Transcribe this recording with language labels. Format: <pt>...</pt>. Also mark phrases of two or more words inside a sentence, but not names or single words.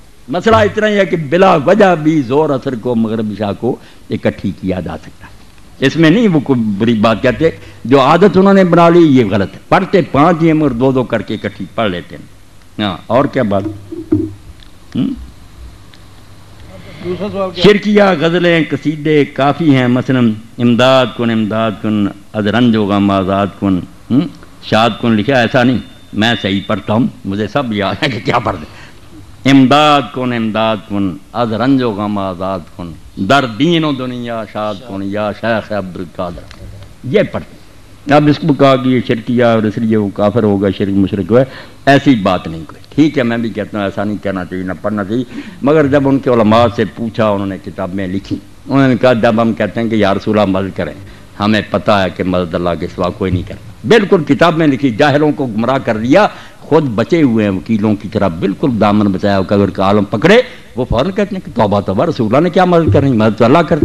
<ur>مسئلہ اتنا ہی ہے کہ بلا وجہ بھی ظہر عصر کو مغرب عشاء کو اکٹھی کیا جا سکتا ہے، اس میں نہیں وہ کوئی بری بات کہتے، جو عادت انہوں نے بنا لی یہ غلط ہے، پڑھتے 5 ہی مگر 2 کر کے اکٹھی پڑھ لیتے ہیں۔ ہاں اور کیا بات؟ شرکیہ غزلیں قصیدے کافی ہیں، مثلا</ur> <fa>امداد کن از رنج و غم آزاد کن، شاد کن</fa> <ur>لکھا، ایسا نہیں، میں صحیح پڑھتا ہوں، مجھے سب یاد ہے کہ کیا پڑھ دیں۔</ur> <fa>امداد کن از رنج و غم آزاد کن، در دین و دنیا شاد کن یا شیخ عبد القادر،</fa> <ur>یہ پڑھتے۔ اب اس کو کہا کہ یہ شرکیہ اور اس لیے وہ کافر ہوگا، شرک مشرک ہے، ایسی بات نہیں کوئی۔ ٹھیک ہے میں بھی کہتا ہوں ایسا نہیں کہنا چاہیے، نہ پڑھنا چاہیے، مگر جب ان کے علماء سے پوچھا، انہوں نے کتابیں لکھی، انہوں نے کہا جب ہم کہتے ہیں کہ یا رسول اللہ مدد کریں، ہمیں پتہ ہے کہ مدد اللہ کے سوا کوئی نہیں کرتا، بالکل کتاب میں لکھی، جاہلوں کو گمراہ کر دیا، خود بچے ہوئے ہیں وکیلوں کی طرح، بالکل دامن بچایا، اگر کا عالم پکڑے وہ فوراً کہتے ہیں کہ توبہ توبہ، رسول اللہ نے کیا مدد کرنی، مدد تو اللہ کرتا۔</ur>